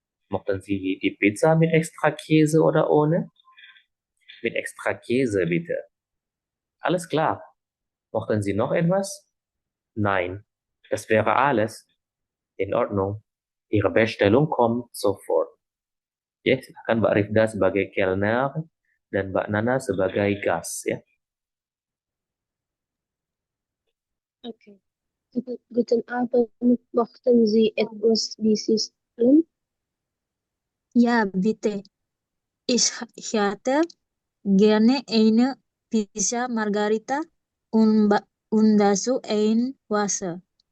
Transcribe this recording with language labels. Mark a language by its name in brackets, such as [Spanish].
[German] Mochten Sie die Pizza mit extra Käse oder ohne? Mit extra Käse, bitte. Alles klar. Mochten Sie noch etwas? Nein, das wäre alles. In Ordnung. Ihre Bestellung kommt sofort. [Indonesian] Ya, silakan Mbak Rifda sebagai Kellner dan Mbak Nana sebagai Gas ya. Okay. [German] Guten Abend, möchten Sie etwas bestellen? Ja, bitte. Ich hätte gerne eine Pizza Margarita und dazu ein Wasser.